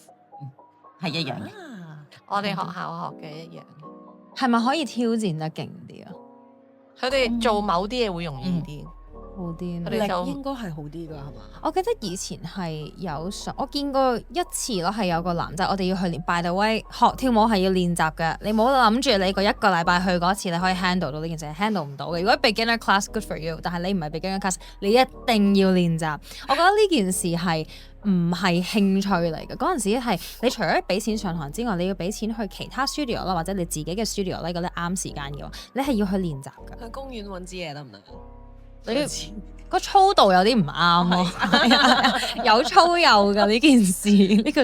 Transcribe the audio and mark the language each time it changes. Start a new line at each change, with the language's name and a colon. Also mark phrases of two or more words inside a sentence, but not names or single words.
Cantonese: 係一樣嘅。我哋學校學嘅一樣。係咪可以挑戰得勁啲啊？佢哋做某啲嘢會容易啲。好啲佢哋就應該係好啲㗎，係嘛？我記得以前係有上，我見過一次咯，係有個男仔，我哋要去練
English: by the way
Cantonese: 學跳舞係要練習嘅，你冇諗住你個一個禮拜去嗰次你可以 handle 到呢件事，handle 唔到嘅。如果
English: beginner class good for you，
Cantonese: 但係你唔係
English: beginner class，
Cantonese: 你一定要練習。我覺得呢件事係唔係興趣嚟嘅，嗰陣時係你除咗俾錢上堂之外，你要俾錢去其他 studio 啦，或者你自己嘅 studio 咧，覺得啱時間嘅話，你係要去練習嘅。去公園揾支嘢得唔得？你個粗度有啲唔啱咯，有粗幼㗎呢件事，呢個